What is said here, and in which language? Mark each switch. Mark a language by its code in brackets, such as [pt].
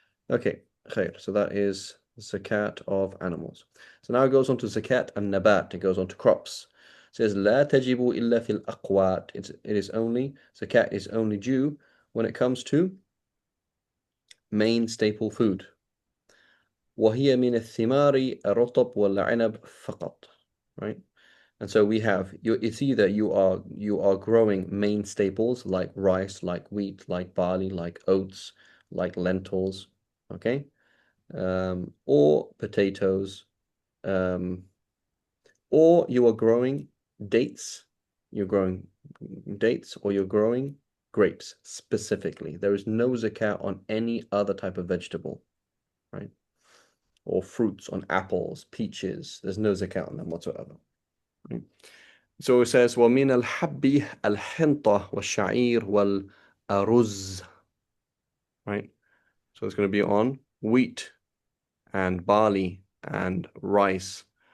[en] Okay, khair. So that is zakat of animals. So now it goes on to zakat and nabat. It goes on to crops. It says [ar] لا تجب إلا في الأقوات. [en] It is only zakat is only due when it comes to main staple food. [ar] وهي من الثمار الرطب والعنب فقط. [en] Right? And so we have it's either you are growing main staples like rice, like wheat, like barley, like oats, like lentils, okay? Or potatoes, um, or you are growing dates, you're growing dates, or you're growing grapes specifically. There is no zakat on any other type of vegetable, right? Or fruits on apples, peaches. There's no zakat on them whatsoever. Right? So it says, [ar] وَمِنَ الْحَبِّ الْحِنطَةِ وَالشَّعِيرِ وَالْأَرُزِ, [en] right? So it's going to be on wheat and barley and rice.